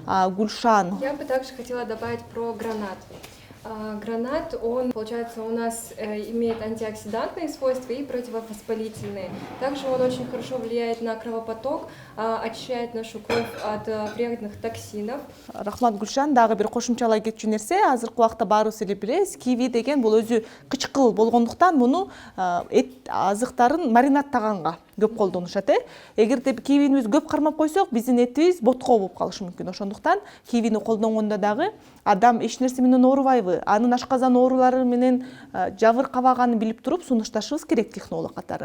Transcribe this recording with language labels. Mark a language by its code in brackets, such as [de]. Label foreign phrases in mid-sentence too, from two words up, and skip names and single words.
[ru] Я бы также хотела добавить про гранат. Гранат, он, получается, у нас имеет антиоксидантные свойства и противовоспалительные. Также он очень хорошо влияет на кровопоток, очищает нашу кровь от вредных токсинов. [ky] Рахмат Гүлшан, дагы бир кошумчалай кетчү нерсе, азыркы убакта баарыбыз эле билебиз, киви деген бул өзү кычкыл болгондуктан муну эт азыктарын маринадтаганга көп колдонушат. Эгерде кивини биз көп кармап койсок, биздин этибиз ботко болуп калышы мүмкүн. Ошондуктан кивини колдонгондо дагы адам эч нерсе менен оорубайбы, анын ашказан оорулары менен жабыркабаганын билип туруп сунушташыбыз керек технолог катары.